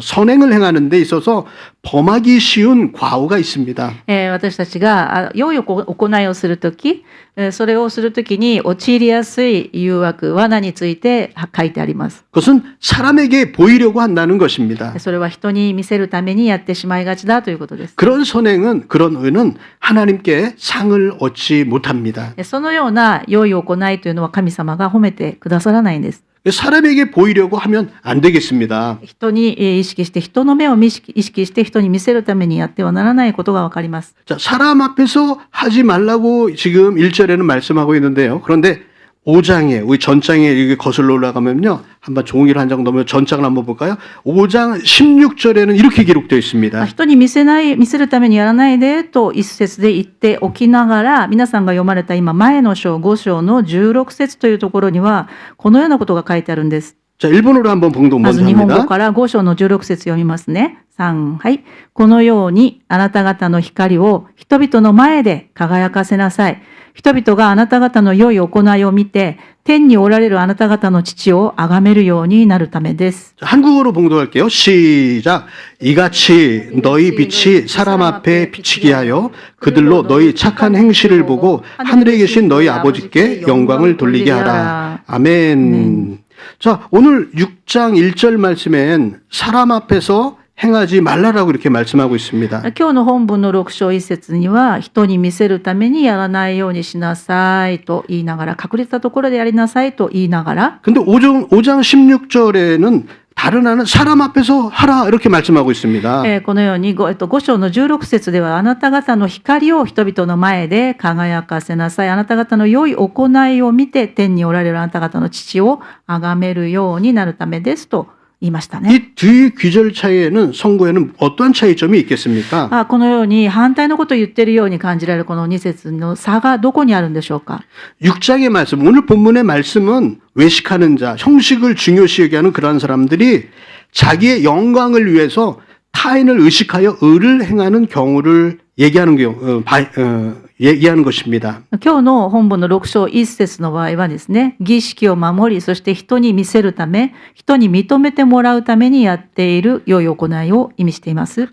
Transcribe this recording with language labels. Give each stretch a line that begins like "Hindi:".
Korean: 선행을 행하는 데 있어서 범하기 쉬운 과오가 있습니다.
Japanese: 私たちが良い行いをするとき、それをするときに陥りやすい誘惑、罠について書いてあります。
Korean: 그것은 사람에게 보이려고 한다는 것입니다.
Japanese: それは人に見せるためにやってしまいがちだということです。
Korean: 그런 선행은 그런 의는 하나님께 상을 얻지 못합니다.
Japanese: そのような良い行いというのは神様が褒めてくださらないんです。
Korean: 사람에게 보이려고 하면 안 되겠습니다.
Japanese: 人に意識して、人の目を意識して人に見せるためにやってはならないことがわかります。
Korean: 자, 사람 앞에서 하지 말라고 지금 1절에는 말씀하고 있는데요. 그런데 5장에 우리 전장에 이렇게 거슬러 올라가면요. 한번 종이를 한 장 넘으면 전장을 한번 볼까요? 5장 16절에는 이렇게 기록되어 있습니다.
Japanese: 人に見せるためにやらないでと一節で言っておきながら、皆さんが読まれた今前の章5章の16節というところにはこのようなことが書いてあるんです。
Korean: 자, 일본어로 한번 봉독
Japanese: ま
Korean: 먼저
Japanese: ず日本語
Korean: 합니다.
Japanese: から5章の16節読みますね。3、はい。このようにあなた方の光を人々の前で輝かせなさい。人々があなた方の良い行いを見て、天におられるあなた方の父を崇めるようになるためです。
Korean: 자, 한국어로 봉독할게요. 시작. 이같이 너희 빛이 사람 앞에 비치게 하여 그들로 너희 착한 행실을 보고 하늘에 계신 너희 아버지께 영광을 돌리게 하라. 아멘. 자, 오늘 6장 1절 말씀엔 사람 앞에서 행하지 말라라고 이렇게 말씀하고 있습니다.
Japanese: 今日の本文の6章1節には、人に見せるためにやらないようにしなさいと言いながら、隠れたところでやりなさいと言いながら、
Korean: 근데 5장 16절에는 다른 하나는 사람 앞에서 하라 이렇게 말씀하고 있습니다.
Japanese: このように 5章の16節では、あなた方の光を人々の前で輝かせなさい。あなた方の良い行いを見て、天におられるあなた方の父を崇めるようになるためですと言いましたね。
Korean: 이 뒤 귀절 차이에는 성고에는 어떠한 차이점이 있겠습니까?
Japanese: このように反対のことを言っているように感じられるこの2節の差がどこにあるんでしょうか。
Korean: 6장의 말씀, 오늘 본문의 말씀은 외식하는 자, 형식을 중요시 여기하는 그러한 사람들이 자기의 영광을 위해서 타인을 의식하여 의를 행하는 경우를 얘기하는 얘기하는 것입니다.
Japanese: 今日の本文の6章1節の場合はですね、儀式を守り、そして人に見せるため、人に認めてもらうためにやっている良い行いを意味しています。